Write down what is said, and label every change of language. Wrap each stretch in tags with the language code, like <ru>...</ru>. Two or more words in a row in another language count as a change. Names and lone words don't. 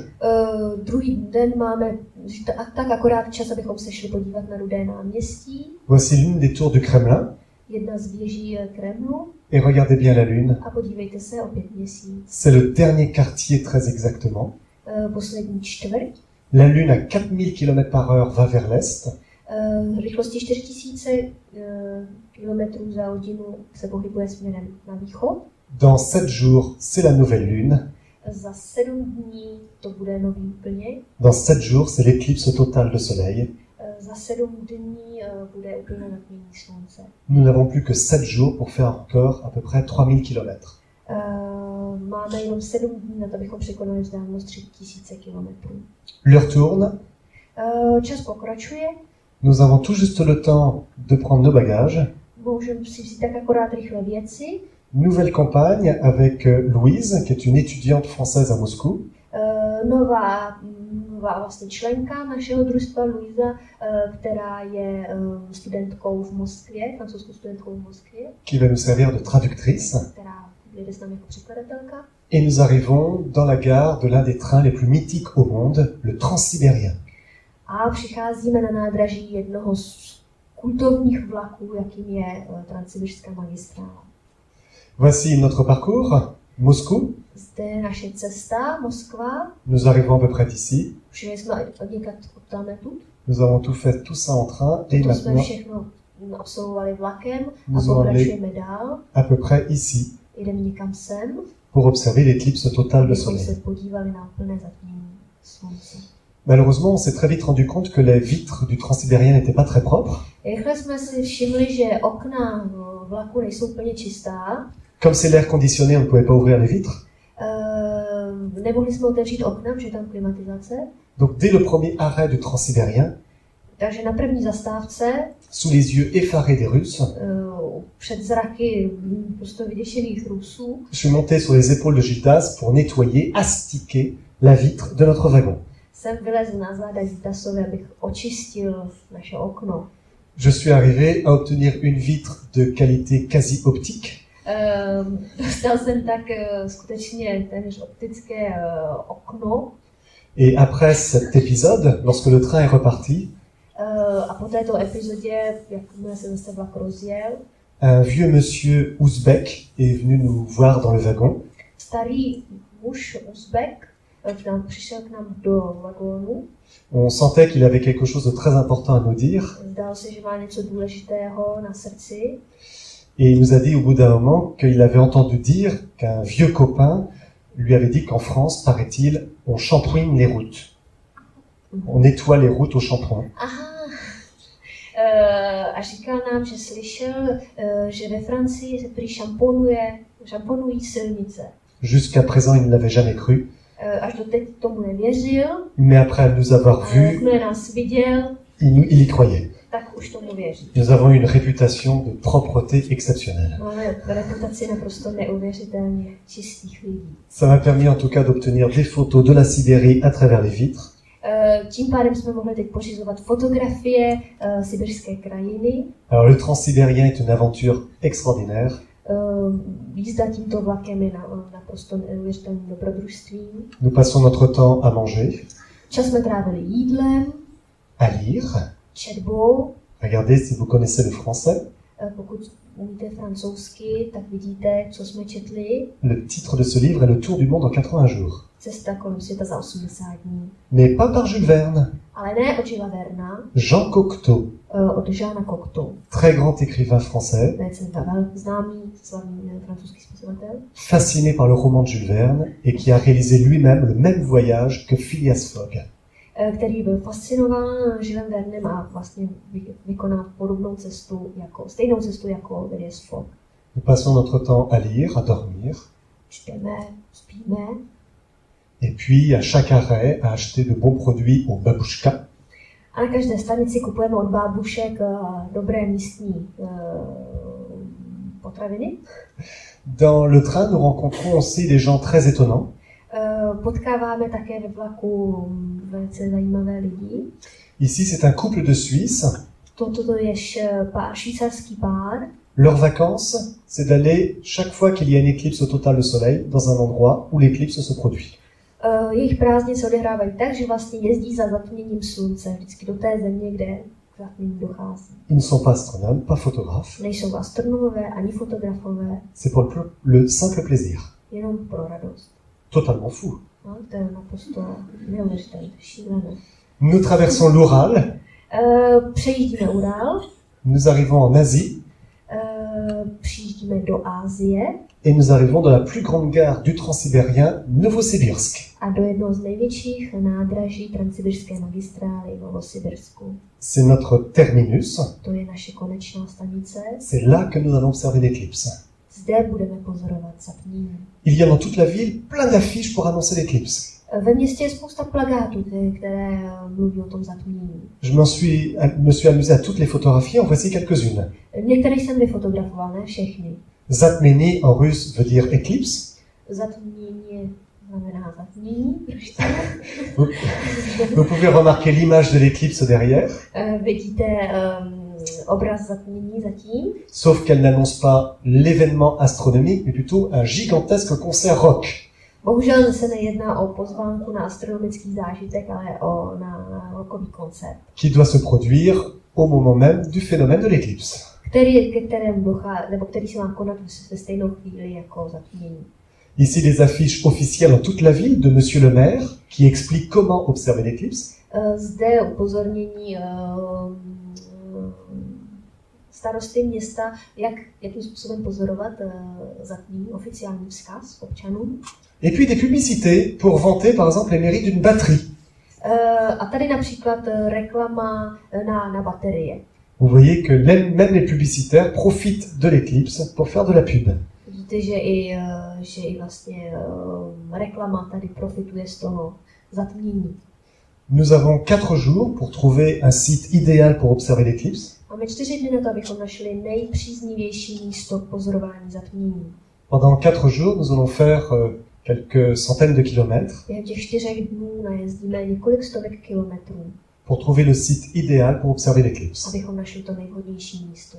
<cs>Druhý den máme tak akorát čas, abychom se šli podívat na Rudé náměstí.</cs> <fr>Voici l'une des tours du Kremlin.</fr> <cs>Jedna z věží Kremlu.</cs> <fr>Et regardez bien la lune.</fr> <cs>A podívejte se, opět měsíc.</cs> <fr>C'est le dernier quartier très exactement.</fr> <cs>Poslední čtvrť.</cs> <fr>La lune à 4000 km/h va vers l'est.</fr> <cs>Rychlostí 4000 km za hodinu se pohybuje směrem na východ.</cs> <fr>Dans 7 jours, c'est la nouvelle lune.</fr> <cs>Za 7 dní to bude nový úplně.</cs> <fr>Dans 7 jours, c'est l'éclipse totale de soleil.</fr> <cs>Za 7 dní bude úplně natmění slunce.</cs> <fr>Nous n'avons plus que 7 jours pour faire encore à peu près 3000 km.</fr> <cs>Máme jenom 7 dní na to, abychom překonali vzdálenost 3000 km.</cs> <fr>L'heure tourne.</fr> <cs>Čas pokračuje.</cs> <fr>Nous avons tout juste le temps de prendre nos bagages.</fr> <cs>Můžeme si vzít tak akorát rychle věci.</cs> <fr>Nouvelle campagne avec Louise, qui est une étudiante française à Moscou.</fr> <cs>Nová vlastně členka našeho družstva, Luisa, která je studentkou v Moskvě, francouzskou studentkou v Moskvě.</cs> <fr>Qui va nous servir de traductrice.</fr> <cs>Která jede s námi jako překladatelka.</cs> <fr>Et nous arrivons dans la gare de l'un des trains les plus mythiques au monde, le Transsibérien.</fr> <cs>A přicházíme na nádraží jednoho z kultovních vlaků, jakým je Transsibirská magistrála.</cs> <fr>Voici notre parcours, Moscou.</fr> <cs>Zde je naše cesta, Moskva.</cs> <fr>Nous arrivons à peu près d'ici.</fr> <cs>Přijeli jsme od někud odtamtud.</cs> <fr>Nous avons tout fait, tout ça en train, et</fr> <cs>to jsme</cs> <fr>maintenant,</fr> <cs>všechno absolvovali vlakem a</cs> <fr>nous allons</fr> <cs>pokračujeme dál.</cs> <fr>à peu près ici,</fr> <cs>Jdeme někam sem,</cs> <fr>pour observer l'éclipse totale de</fr> <cs>abychom</cs> <fr>soleil.</fr> <cs>se podívali na úplné zatmění slunce.</cs> <fr>Malheureusement, on s'est très vite rendu compte que les vitres du Transsibérien n'étaient pas très propres.</fr> <cs>Rychle jsme si všimli, že okna vlaku nejsou úplně čistá.</cs> <fr>Comme c'est l'air conditionné, on ne pouvait pas ouvrir les vitres.</fr> <cs>Nemohli jsme otevřít okna, protože je tam klimatizace.</cs> <fr>Donc dès le premier arrêt du Transsibérien,</fr> <cs>Takže na první zastávce,</cs> <fr>sous les yeux effarés des Russes,</fr> <cs>před zraky prostě vyděšených Rusů,</cs> <fr>je suis monté sur les épaules de Gildas pour nettoyer, astiquer la vitre de notre wagon.</fr> <cs>Jsem vylezl na záda Zitasovi, abych očistil naše okno.</cs> <fr>Je suis arrivé à obtenir une vitre de qualité quasi optique.</fr> <cs>Dostal jsem tak skutečně téměř optické okno.</cs> <fr>Et après cet épisode, lorsque le train est reparti,</fr> <cs>A po této epizodě, jakmile se zase vlak rozjel,</cs> <fr>un vieux monsieur ouzbek est venu nous voir dans le wagon.</fr> <cs>Starý muž Uzbek přišel k nám do vagónu.</cs> <fr>On sentait qu'il avait quelque chose de très important à nous dire.</fr> <cs>Zdál se, že má něco důležitého na srdci.</cs> <fr>Et il nous a dit au bout d'un moment qu'il avait entendu dire qu'un vieux copain lui avait dit qu'en France, paraît-il, on shampouine les routes. On nettoie les routes au shampoing.</fr> <cs>Aha. A říkal nám, že slyšel, že ve Francii se prý šamponují silnice.</cs> <fr>Jusqu'à présent, il ne l'avait jamais cru.</fr> <cs>Až do teď tomu nevěřil,</cs> <fr>Mais après nous avoir</fr> <cs>ale</cs> <fr>vus,</fr> <cs>jakmile nás viděl,</cs> <fr>il y croyait.</fr> <cs>tak už tomu věří.</cs> <fr>Nous avons une réputation de propreté exceptionnelle.</fr> <cs>Máme reputaci naprosto neuvěřitelně čistých lidí.</cs> <fr>Ça m'a permis en tout cas d'obtenir des photos de la Sibérie à travers les vitres.</fr> <cs>Tím pádem jsme mohli teď pořizovat fotografie sibirské krajiny.</cs> <fr>Alors le Transsibérien est une aventure extraordinaire.</fr> <cs>Jízda tímto vlakem je naprosto neuvěřitelným dobrodružstvím.</cs> <fr>Nous passons notre temps à manger,</fr> <cs>Čas jsme trávili jídlem,</cs> <fr>à lire.</fr> <cs>četbou.</cs> <fr>Regardez si vous connaissez le français.</fr> <cs>Pokud umíte francouzsky, tak vidíte, co jsme četli.</cs> <fr>Le titre de ce livre est Le Tour du monde en 80 jours.</fr> <cs>Cesta kolem světa za 80 dní.</cs> <fr>Mais pas par Jules Verne.</fr> <cs>Ale ne od Žila Verna,</cs> <fr>Jean Cocteau,</fr> <cs>od Žána Cocteau.</cs> <fr>très grand écrivain français,</fr> <cs>Velice známý, slavný francouzský spisovatel,</cs> <fr>fasciné par le roman de Jules Verne et qui a réalisé lui-même le même voyage que Phileas Fogg.</fr> <cs>který byl fascinován Žilem Vernem a vlastně vykonal podobnou cestu, stejnou cestu jako Phileas Fogg.</cs> <fr>Nous passons notre temps à lire, à dormir,</fr> <cs>Čteme, spíme</cs> <fr>et puis à chaque arrêt à acheter de bons produits au babouchka.</fr> <cs>a na každé stanici kupujeme od bábušek dobré místní potraviny.</cs> <fr>Dans le train, nous rencontrons aussi des gens très étonnants.</fr> <cs>Potkáváme také ve vlaku velice zajímavé lidi.</cs> <fr>Ici, c'est un couple de Suisses.</fr> <cs>Toto je švýcarský pár.</cs> <fr>Leurs vacances, c'est d'aller, chaque fois qu'il y a une éclipse totale de soleil, dans un endroit où l'éclipse se produit.</fr> <cs>Jejich prázdniny se odehrávají tak, že vlastně jezdí za zatměním slunce, vždycky do té země, kde k zatmění dochází.</cs> <fr>Ils ne sont pas astronomes, pas photographes.</fr> <cs>Nejsou astronomové ani fotografové,</cs> <fr>C'est pour le simple plaisir.</fr> <cs>jenom pro radost.</cs> <fr>Totalement fou.</fr> <cs>No, to je naprosto neuvěřitelné, šílené.</cs> <fr>Nous traversons l'Oural.</fr> <cs>Přejíždíme Ural,</cs> <fr>Nous arrivons en Asie.</fr> <cs>přijíždíme do Asie</cs> <fr>Et nous arrivons dans la plus grande gare du Transsibérien, Novosibirsk.</fr> <cs>a do jednoho z největších nádraží transsibirské magistrály v Novosibirsku.</cs> <fr>C'est notre terminus.</fr> <cs>To je naše konečná stanice.</cs> <fr>C'est là que nous allons observer l'éclipse.</fr> <cs>Zde budeme pozorovat zatmění.</cs> <fr>Il y a dans toute la ville plein d'affiches pour annoncer l'éclipse.</fr> <cs>Ve městě je spousta plakátů, které mluví o tom zatmění.</cs> <fr>Je me suis amusé à toutes les photographier, en voici quelques-unes.</fr> <cs>Některé jsem vyfotografoval, ne všechny.</cs> <fr>Zatmeni en russe veut dire éclipse.</fr> <cs>Zatmění znamená zatmění.</cs> <fr>Vous pouvez remarquer l'image de l'éclipse derrière,</fr> <cs>Vidíte obraz zatmění zatím,</cs> <fr>sauf qu'elle n'annonce pas l'événement astronomique, mais plutôt un gigantesque concert rock.</fr> <cs>Bohužel se nejedná o pozvánku na astronomický zážitek, ale na rockový koncert,</cs> <fr>Qui doit se produire au moment même du phénomène de l'éclipse.</fr> <cs>který se má konat ve stejnou chvíli jako zatmění.</cs> <fr>Ici les affiches officielles dans toute la ville de Monsieur le maire, qui explique comment observer l'éclipse.</fr> <cs>Zde upozornění starosty města, jakým způsobem pozorovat zatmění, oficiální vzkaz občanům.</cs> <fr>Et puis des publicités pour vanter par exemple les mérites d'une batterie.</fr> <cs>A tady například reklama na baterie.</cs> <fr>Vous voyez que même les publicitaires profitent de l'éclipse pour faire de la pub.</fr> <cs>Vidíte, že i vlastně reklama tady profituje z toho zatmění.</cs> <fr>Nous avons 4 jours pour trouver un site idéal pour observer l'éclipse.</fr> <cs>Máme 4 dny na to, abychom našli nejpříznivější místo k pozorování zatmění.</cs> <fr>Pendant 4 jours, nous allons faire quelques centaines de kilomètres</fr> <cs>Během těch 4 dnů najezdíme několik stovek kilometrů,</cs> <fr>pour trouver le site idéal pour observer l'éclipse.</fr> <cs>abychom našli to nejvhodnější místo.</cs>